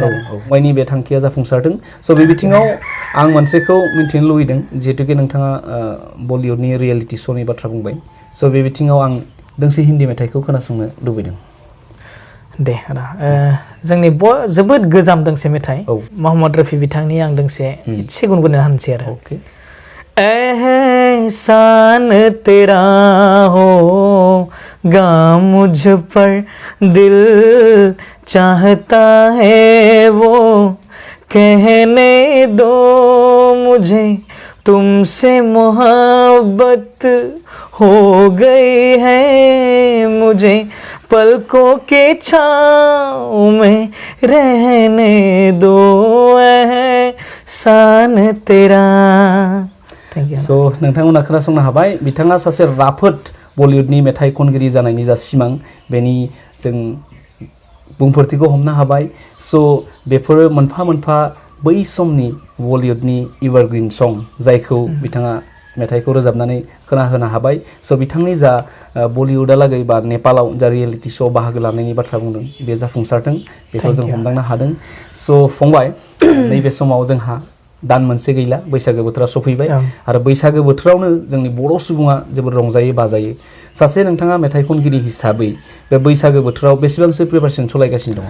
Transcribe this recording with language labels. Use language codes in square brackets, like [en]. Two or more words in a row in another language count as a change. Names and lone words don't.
[brx] फंबायनि बे थांखिया जाफुंसारदों स' बे बिथिङाव आं मोनसेखौ मिन्थिनो लुबैदों जिहेतुके नोंथाङा बलिउडनि [en] reality show' [brx] नि बाथ्रा बुंबाय स' बे बिथिङाव आं दोंसे हिन्दी मेथाइखौ खोनासंनो लुबैदों दे जोंनि जोबोद गोजाम दोंसे मेथाइ मोहम्मद रफी बिथांनि आं दोंसे एसे गुनगुनो हानोसै आरो [hi] एहसान तेरा होगा मुझ पर दिल चाहता है वो कहने दो मुझे तुमसे मोहब्बत हो गई है मुझे पलकों के छाँव में रहने दो एहसान तेरा [brx] स' नोंथांमोना खोनासंनो हाबाय बिथाङा सासे राफोद बलिउडनि मेथाइ खनगिरि जानायनि जा सिमां बेनि जों बुंफोरथिखौ हमनो हाबाय स' बेफोरो मोनफा मोनफा बै समनि बलिउडनि [en] evergreen song [brx] जायखौ बिथाङा मेथाइखौ रोजाबनानै खोनाहोनो हाबाय स' बिथांनि जा बलिउडहालागै बा नेपालाव जा [en] reality show' [brx] आव बाहागो लानायनि बाथ्रा बुंदों बे जाफुंसारथों बेखौ जों हमदांनो हादों स' फंबाय नैबे समाव जोंहा दान मोनसे गैला बैसागो बोथोरा सफैबाय आरो बैसागो बोथोरावनो जोंनि बर' सुबुङा जोबोद रंजायो बाजायो सासे नोंथाङा मेथाइ खनगिरि हिसाबै बे बैसागो बोथोराव बेसेबांसो प्रिपारेसन सलायगासिनो दङ